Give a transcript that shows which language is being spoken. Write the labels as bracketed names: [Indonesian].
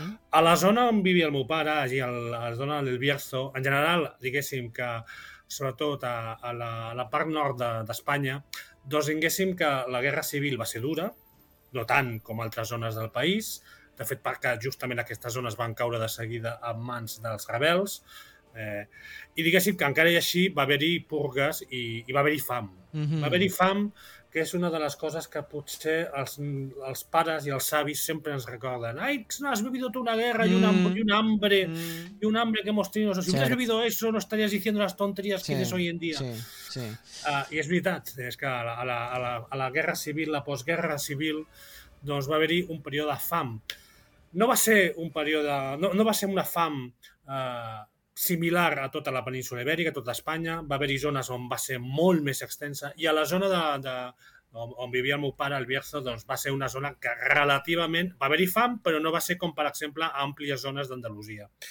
[Catalan] A la zona on vivia el meu pare, allí a la zona del Bierzo, en general, diguéssim que sobretot a la part nord d'Espanya, doncs diguéssim que la guerra civil va ser dura, no tant com altres zones del país, de fet perquè justament aquestes zones van caure de seguida en mans dels rebels, i diguéssim que encara i així va haver-hi purgues i va haver-hi fam. Va haver-hi fam, que és una de les coses que potser els pares i els avis sempre ens recorden. [Spanish] Ai, no has vivido tu una guerra y un hambre que hemos tenido. O sea, si hubieras vivido eso, no estarías diciendo las tonterías que tienes hoy en día. [Catalan] I és veritat, és que a la guerra civil, la postguerra civil, doncs va haver-hi un període de fam. No va ser un període, no va ser una fam similar a tota la península ibèrica, a tota Espanya. Va haver-hi zones on va ser molt més extensa i a la zona on vivia el meu pare, el Bierzo, doncs va ser una zona que relativament va haver-hi fam, però no va ser com, per exemple, àmplies zones d'Andalusia.